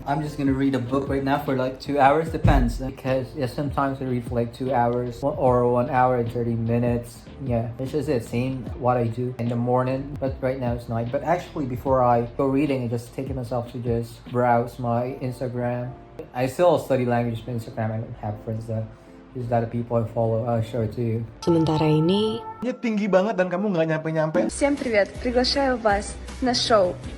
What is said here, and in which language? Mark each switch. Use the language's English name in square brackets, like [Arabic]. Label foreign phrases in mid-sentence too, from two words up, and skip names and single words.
[English] I'm just gonna read a book right now for like 2 hours, depends. Because sometimes I read for like 2 hours or 1 hour and 30 minutes. Yeah, it's just the same what I do in the morning, but right now it's night. But actually before I go reading, I just take myself to just browse my Instagram. I still study language on Instagram. I don't have friends though. Just that the people I follow, I'll show it to you. [Indonesian] Sementara ini tinggi banget dan kamu nggak nyampe-nyampe. [Russian] Всем привет! Приглашаю вас на шоу.